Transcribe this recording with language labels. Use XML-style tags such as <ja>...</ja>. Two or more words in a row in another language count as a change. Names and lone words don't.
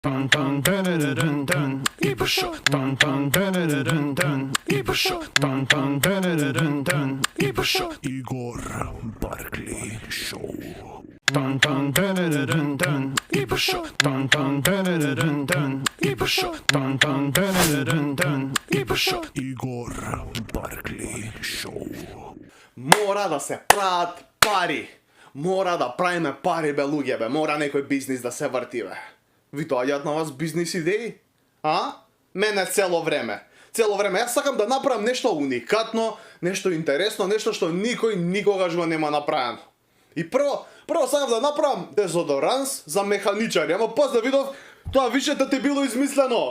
<en>Dun dun dun dun dun Igor Show. Dun dun dun dun dun Igor Show. Dun dun dun dun dun Igor Show. Igor Barkley Show. Dun dun dun dun dun Igor Show. Dun dun dun dun dun Igor Show. Dun dun dun dun dun Igor Show. Igor Barkley Show.</en> <mk>Mora da se pravат пари. Mora da pravime pari be lugje be. Mora nekoj biznis da se vrti be. Ви доаѓаат на вас бизнис идеи? А? Мене цело време. Цело време. Јас сакам да направам нешто уникатно, нешто интересно, нешто што никој никогаш го нема направено. И прво сакам да направам дезодоранс за механичари. Ама после видов, тоа више да ти било измислено.</mk>